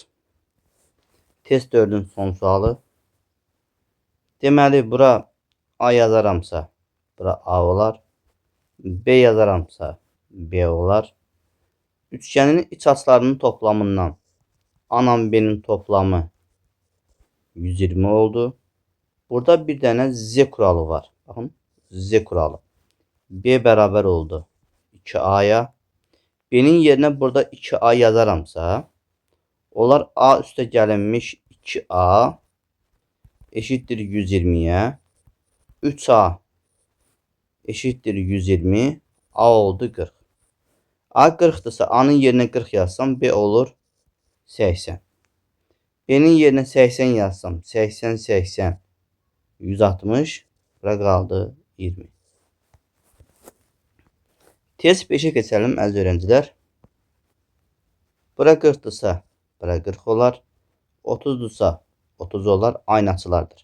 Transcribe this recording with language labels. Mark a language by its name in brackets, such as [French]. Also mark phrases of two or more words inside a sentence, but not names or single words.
[Azerbaijani] Test 4'ün son sualı. Deməli bura A yazaramsa bura A olar. B yazaramsa B olar. [Turkish] Üçgenin iç açılarının toplamından A ilə B'nin toplamı 120 oldu. Burada bir tane Z kuralı var. Bakın Z kuralı. B [Azerbaijani] bərabər oldu [Turkish] 2A'ya. B'nin yerine burada 2A yazaramsa olar A [Azerbaijani] üstə gəlinmiş [Turkish] 2A eşittir 120'ye. 3A eşittir 120. A oldu 40. A 40'dırsa A'nın yerine 40 yazsam B olur 80. B'nin yerine 80 yazsam 80, 80, 160. [Azerbaijani] Bura qaldı 20. Test 5'e keçelim əziz öğrenciler. [Turkish] Bura 40'dırsa bura 40 olar. 30'dursa 30 olar. Aynı açılardır.